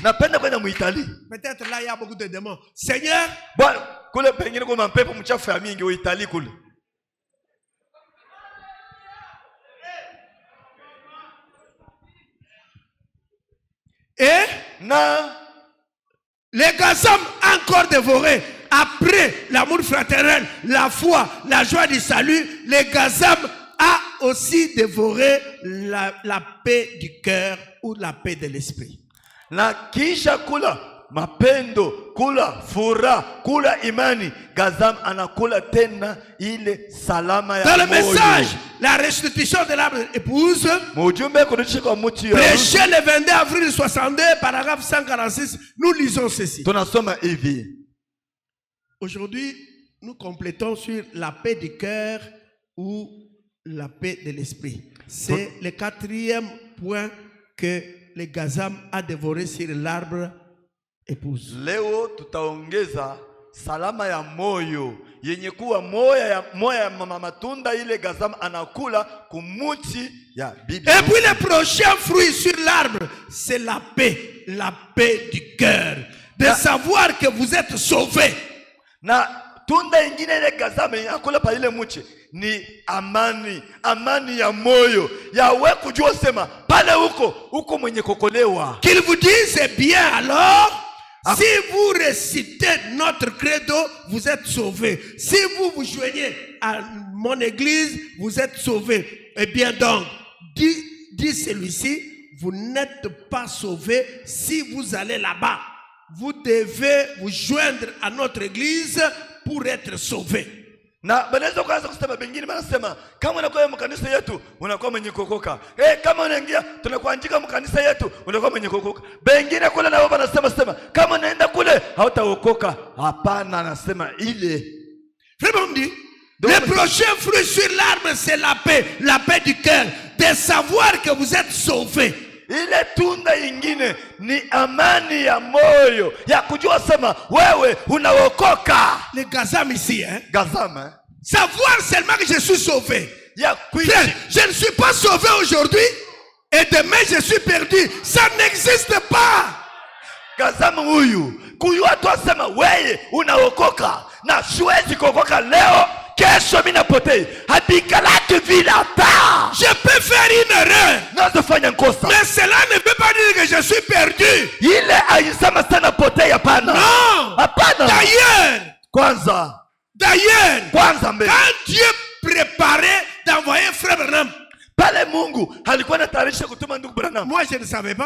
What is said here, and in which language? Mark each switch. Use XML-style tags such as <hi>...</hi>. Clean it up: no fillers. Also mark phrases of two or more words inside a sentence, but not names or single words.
<fr>Peut-être là il y a beaucoup de démons. Seigneur, et les Gazam encore dévorés. Après l'amour fraternel, la foi, la joie du salut, les Gazam a aussi dévoré la paix du cœur ou la paix de l'esprit.</fr> <sw>Na kisha kula mapendo, kula furaha, kula imani, Gazam anakula tena ile salama ya moyo.</sw> <fr>Dans le message, la restitution de l'âme épouse, prêché le 22 avril 62, paragraphe 146, nous lisons ceci. Aujourd'hui, nous complétons sur la paix du cœur ou la paix de l'esprit. C'est le 4e point que le Gazam a dévoré sur l'arbre épouse.</fr> <sw>Leo tutaongeza salama ya moyo yenye kuwa moya ya mama matunda ile Gazam anakula kumuti ya bibi.</sw> <fr>Et puis le prochain fruit sur l'arbre, c'est la paix du cœur, de savoir que vous êtes sauvés.</fr> <sw>Na tunda ingine ile Gazam yakula pa ile muchi ni amani ya moyo ya we kujua sema pale huko mwenye kokolewa.</sw> <fr>Qu'il vous dise bien alors. Si vous récitez notre credo, vous êtes sauvés. Si vous vous joignez à mon église, vous êtes sauvés. Eh bien donc, dit celui-ci, vous n'êtes pas sauvés si vous allez là-bas. Vous devez vous joindre à notre église pour être sauvés.</fr> <sw>Na banaweza kuanza kusema bengine wanasema kama unakuwa mkanisa yetu unakuwa mwenye kokoka. Kama unaingia tunakuandika mkanisa yetu unakuwa mwenye kokoka. Bengine kule nao wanasema kama unaenda kule hautaokoka. Hapana, anasema ile.</sw> <fr>Vraiment dit, le prochain fruit sur l'arbre c'est la paix du cœur, de savoir que vous êtes sauvés.</fr> <sw>Ile tunda ingine ni amani ya moyo ya kujua sema wewe unaokoka.</sw> <fr>Les Gazam ici, hein? Gazam, hein? Savoir seulement que je suis sauvé. Frère, je ne suis pas sauvé aujourd'hui et demain je suis perdu. Ça n'existe pas.</fr> <sw>Gazam huyu kujua tu sema wewe unaokoka na siwezi kuokoka leo.</sw> <fr>Je peux faire une erreur, mais cela ne veut pas dire que je suis perdu. Non. D'ailleurs, quand Dieu préparait d'envoyer frère Branham, moi je ne savais pas.</fr>